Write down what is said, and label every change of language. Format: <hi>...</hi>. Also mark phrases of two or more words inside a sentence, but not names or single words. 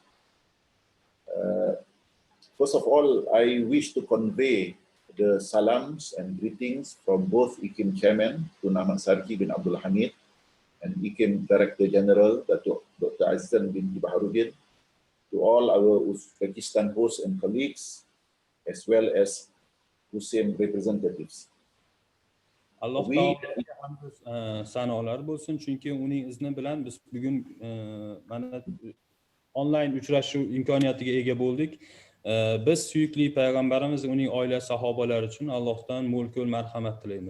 <en>First of all, I wish to convey the salams and greetings from both IKIM Chairman, Tun Ahmad Sarki bin Abdul Hamid, and IKIM Director General, Dr. Azizan bin Baharudin, to all our Uzbekistan hosts and colleagues, as well as USIM representatives.</en> <uz>Alloh taologa hamd sanolar bo'lsin, chunki uning izni bilan biz bugun mana onlayn uchrashuv imkoniyatiga ega bo'ldik. Biz suyukli payg'ambarimiz, uning oila sahobalari uchun Allohdan mo'l-ko'l marhamat tilaymiz.</uz>